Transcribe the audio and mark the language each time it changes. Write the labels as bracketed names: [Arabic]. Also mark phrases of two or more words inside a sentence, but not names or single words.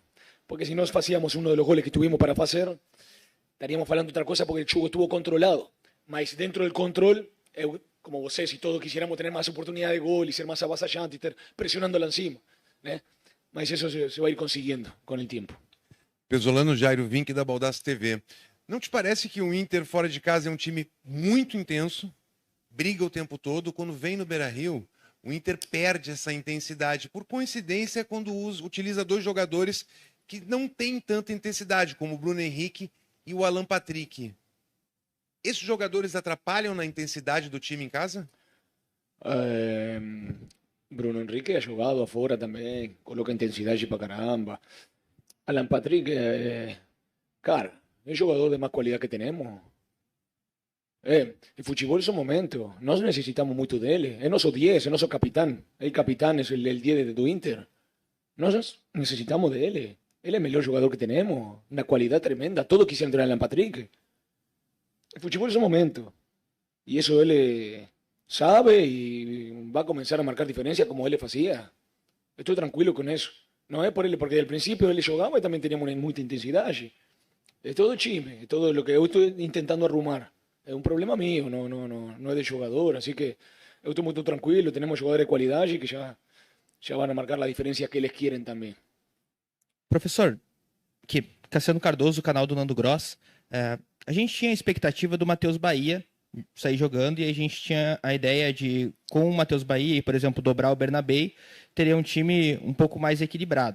[Spanish] Porque si no hacíamos uno de los goles que tuvimos para hacer, estaríamos hablando otra cosa porque el juego estuvo controlado. Mas dentro del control, como vos si todos quisiéramos tener más oportunidad de gol y ser más avasallante y estar presionándola encima. Mas eso se va a ir consiguiendo con el tiempo. [Portuguese] Pesolano, Jairo Vink da Baldasso TV. Não te parece que o Inter fora de casa é um time muito intenso, briga o tempo todo, quando vem no Beira-Rio, o Inter perde essa intensidade. Por coincidência, quando utiliza 2 jogadores que não têm tanta intensidade, como o Bruno Henrique e o Alan Patrick. Esses jogadores atrapalham na intensidade do time em casa? Bruno Henrique [Spanish] ha jugado afuera [Portuguese] também, coloca intensidade para caramba. Alan Patrick, cara, é o jogador de mais qualidade que temos. [Spanish] El fútbol es un momento. Nos necesitamos mucho de él. Es nuestro 10, es nuestro capitán. El capitán es el 10 de tu Inter. Nos necesitamos de él. Él es el mejor jugador que tenemos. Una cualidad tremenda. Todos quisieran tener a Alan Patrick. El fútbol es un momento. Y eso él sabe y va a comenzar a marcar diferencia como él le hacía. Estoy tranquilo con eso. No es por él, porque al principio él jugaba y también teníamos mucha intensidad allí. Es todo chisme, es todo lo que yo estoy intentando arrumar. Es un problema mío, no es de jugador. Así que yo estoy muy tranquilo, tenemos jugadores de calidad y que ya van a marcar la diferencia que eles quieren também. [Portuguese] Professor, que Cassiano Cardoso, canal do Nando Gross, a gente tinha a expectativa do Matheus Bahia sair jogando e a gente tinha a ideia de, com o Matheus Bahia, por exemplo, dobrar o Bernabé, teria um time um pouco mais equilibrado.